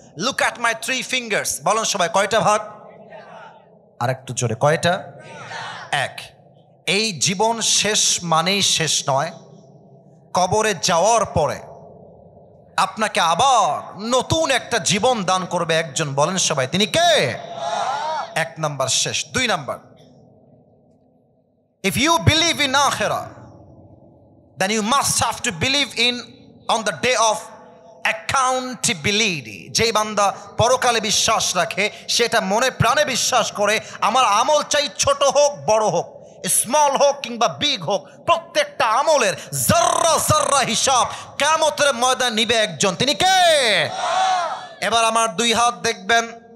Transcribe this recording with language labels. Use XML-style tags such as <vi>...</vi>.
<en>Look at my 3 fingers.</en> <bn>বলেন সবাই কয়টা ভাগ? আর একটু জোরে, কয়টা? 1। এই জীবন শেষ মানেই শেষ নয়। কবরে যাওয়ার পরে আপনাকে আবার নতুন একটা জীবন দান করবে একজন। বলেন সবাই তিনি কে? 1 নাম্বার শেষ।</bn> <en>2 number, if you believe in akhirah then you must have to believe in on the day of accountability.</en> <bn>যে বান্দা পরকালে বিশ্বাস রাখে, সেটা মনে প্রাণে বিশ্বাস করে আমার আমল চাই ছোট হোক বড় হোক, স্মল হোক কিংবা বিগ হোক, প্রত্যেকটা আমলের জাররা জাররা হিসাব কিয়ামতের ময়দানে নিবে একজন। তিনি কে? এবার আমার 2 হাত দেখবেন।</bn>